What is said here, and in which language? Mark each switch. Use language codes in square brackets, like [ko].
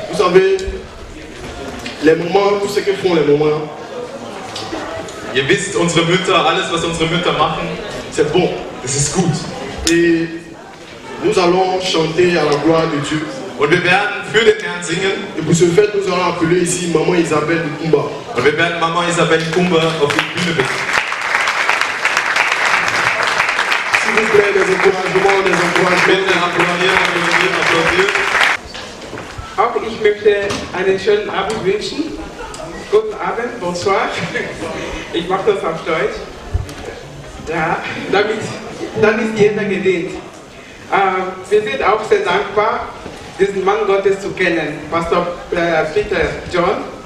[fr] Vous savez, les mamans, tout ce que font les mamans, [de] Ihr wisst, unsere Mütter, alles was unsere Mütter machen, [fr] c'est bon. [de] das ist gut. [fr] Et nous allons chanter à la gloire de Dieu. [de] Und wir werden für den Herrn singen. [fr] Et pour ce fait, nous allons appeler ici Maman Isabelle de Kumba. [de] Und wir werden Mama Isabelle Kumba auf die Bühne bitten. [fr] S'il vous plaît, des encouragements, des [de] Bitte [fr] encouragements. [de] applaudieren, applaudieren, applaudieren. Auch ich möchte einen schönen Abend wünschen. Guten Abend, [fr] bonsoir. [de] Ich mache das auf Deutsch. Ja, dann ist jeder gedient. Wir sind auch sehr dankbar, diesen Mann Gottes zu kennen, Pastor Peter John.